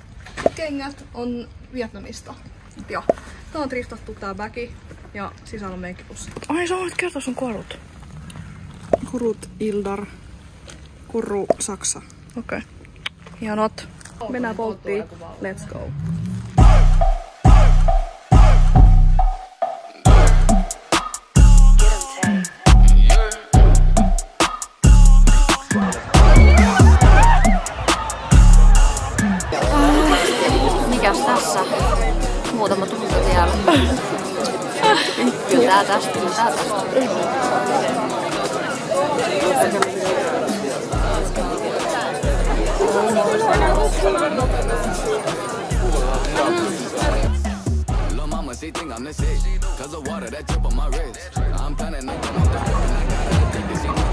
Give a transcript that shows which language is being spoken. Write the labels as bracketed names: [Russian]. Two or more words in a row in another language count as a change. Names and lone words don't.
[Finnish] Kengät on Vietnamista. Ja tää on driftattu tää bagi. Ja sisällä on meikkipussi. Ai sä voit kertoa sun korut. Kurut Ildar. Kuru Saksa. Okei. Hienot. Mennään polttiin. [English] Let's go. [Finnish] Mikäs tässä? Muutama tunti vielä. Kyllä tää tästä. [English] Lil' mama, she think I'm the shit. Cause the water that drip on my wrist. I'm planning to come up and I gotta take this shit.